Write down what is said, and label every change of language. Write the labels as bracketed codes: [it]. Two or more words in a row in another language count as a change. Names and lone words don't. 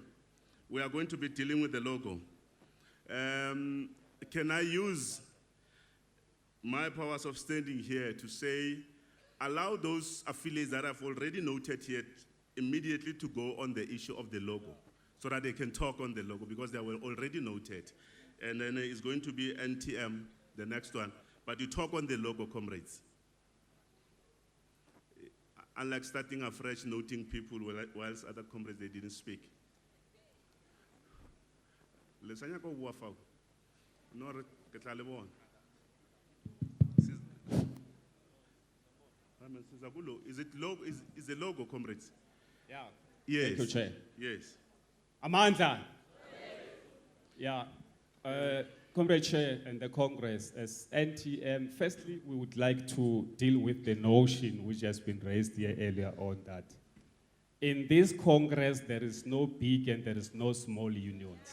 [en] We are going to be dealing with the logo. Can I use my powers of standing here to say, allow those affiliates that I've already noted here immediately to go on the issue of the logo so that they can talk on the logo because they were already noted. And then it's going to be NTM, the next one. But you talk on the logo, comrades. Unlike starting afresh, noting people whilst other comrades, they didn't speak. [tn] Lesanya ko bua fao. No re ke tla le bona. [en] Is it logo? Is the logo, comrades? Yeah. Yes. Thank you, Chair. Yes. Amanda. Yeah. Comrade Chair and the Congress, as NTM, firstly, we would like to deal with the notion which has been raised here earlier on that in this Congress, there is no big and there is no small unions.